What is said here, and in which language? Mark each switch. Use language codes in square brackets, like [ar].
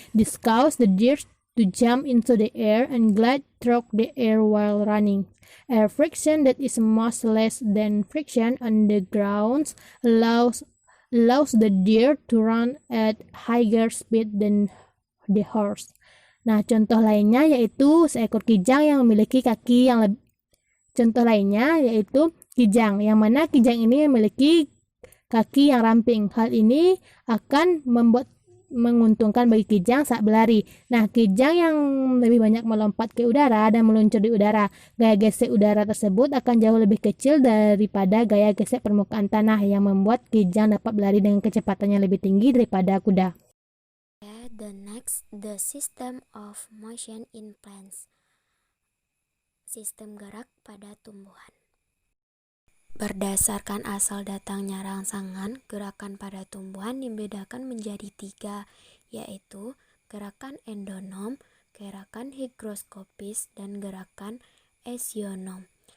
[en] This causes the gears to jump into the air and glide through the air while running. Air friction that is much less than friction on the ground allows the deer to run at higher speed than the horse. [id] Nah, contoh lainnya yaitu seekor kijang yang memiliki kaki yang contoh lainnya yaitu kijang, yang mana kijang ini memiliki kaki yang ramping. Hal ini akan menguntungkan bagi kijang saat berlari. Nah, kijang yang lebih banyak melompat ke udara dan meluncur di udara, gaya gesek udara tersebut akan jauh lebih kecil daripada gaya gesek permukaan tanah yang membuat kijang dapat berlari dengan kecepatannya lebih tinggi daripada kuda. [en] The system of motion in plants. [id] Sistem gerak pada tumbuhan. Berdasarkan asal datangnya rangsangan, gerakan pada tumbuhan dibedakan menjadi 3, yaitu gerakan endonom, gerakan higroskopis, dan gerakan esionom.